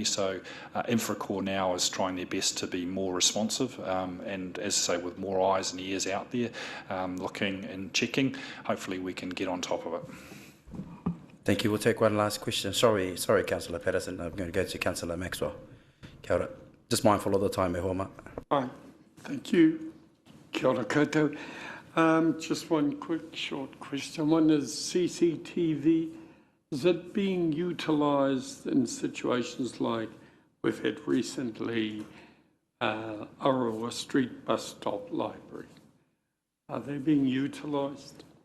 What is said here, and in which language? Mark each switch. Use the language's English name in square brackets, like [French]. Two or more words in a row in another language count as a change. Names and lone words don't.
[English] So Infracore now is trying their best to be more responsive, and as I say, with more eyes and ears out there, looking and checking, hopefully we can get on top of it. Thank you. We'll take one last question. Sorry, Councillor Patterson. I'm going to go to Councillor Maxwell. [Māori] Kia ora. [English] Just mindful of the time, [Māori] e homa. [English] Hi. Thank you. [Māori] Kia ora koutou. [English] Just one quick short question. One is CCTV. Is it being utilised in situations like we've had recently, Rotorua Street bus stop library? Are they being utilised?